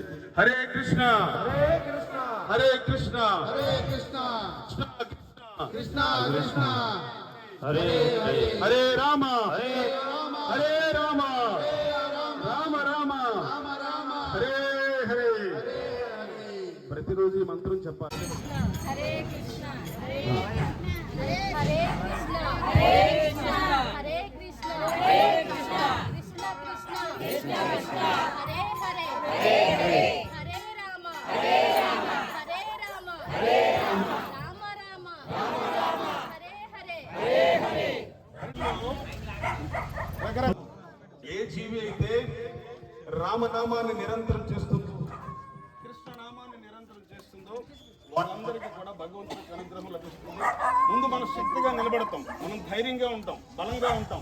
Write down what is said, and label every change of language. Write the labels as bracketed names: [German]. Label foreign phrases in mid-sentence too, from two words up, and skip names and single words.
[Sanskrit] హరే కృష్ణ హరే కృష్ణ కృష్ణ కృష్ణ హరే హరే రామ హరే రామ రామ రామ హరే హరే. [Telugu] ప్రతిరోజు ఈ మంత్రం చెప్పాలి. [Sanskrit] హరే కృష్ణ హరే హరే కృష్ణ హరే కృష్ణ హరే కృష్ణ హరే కృష్ణ కృష్ణ కృష్ణ కృష్ణ కృష్ణ హరే హరే హరే హరే హరే రామ హరే రామ హరే రామ హరే రామ రామ రామ రామ రామ హరే హరే హరే హరే. [Telugu] ఏ జీవి అయితే రామనామాన్ని నిరంతరం చేస్తుందో, కృష్ణనామాన్ని నిరంతరం చేస్తుందో వాళ్ళందరికీ కూడా భగవంతుడికి అనుగ్రహం లభిస్తుంది. ముందు మనం శక్తిగా నిలబడతాం, మనం ధైర్యంగా ఉంటాం, బలంగా ఉంటాం.